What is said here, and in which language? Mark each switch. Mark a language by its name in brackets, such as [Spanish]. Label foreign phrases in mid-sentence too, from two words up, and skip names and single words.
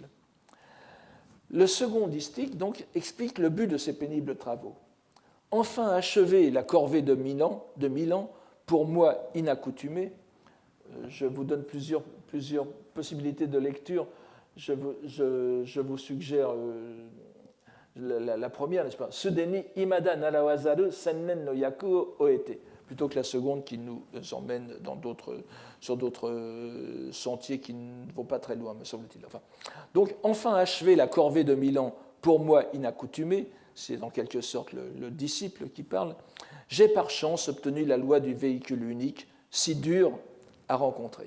[French] Le second distique, donc, explique le but de ces pénibles travaux. Enfin achever la corvée de Milan, pour moi inaccoutumée. Je vous donne plusieurs possibilités de lecture. Je vous suggère la première, n'est-ce pas ? [Japanese] 既に未だ習わざる千年の役を終えて, [French] plutôt que la seconde qui nous emmène sur d'autres sentiers qui ne vont pas très loin, me semble-t-il. Donc, enfin achever la corvée de Milan, pour moi inaccoutumée, c'est en quelque sorte le disciple qui parle, j'ai par chance obtenu la loi du véhicule unique, si dur à rencontrer.